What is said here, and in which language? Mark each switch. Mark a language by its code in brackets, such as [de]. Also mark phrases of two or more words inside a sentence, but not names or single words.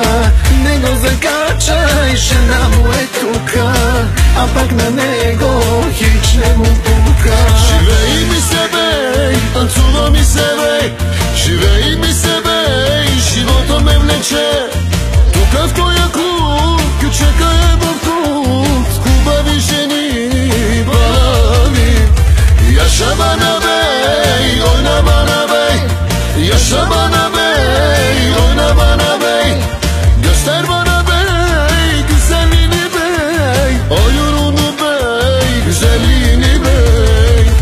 [bg] Не го закачай, жена му е тука, а пък на него хич не му пука. Живей ми се бей, танцува ми се бей, живей ми се бей, живота ме влече. Тука в тоя клуб, кючека е в клуб, хубави жени, бави. [tr] Yaşa bana bey, oyna bana bey. Yaşa bana bey, oyna bana bey. Göster bana bey, güzelliğini bey. Oyununu bey, güzelliğini bey.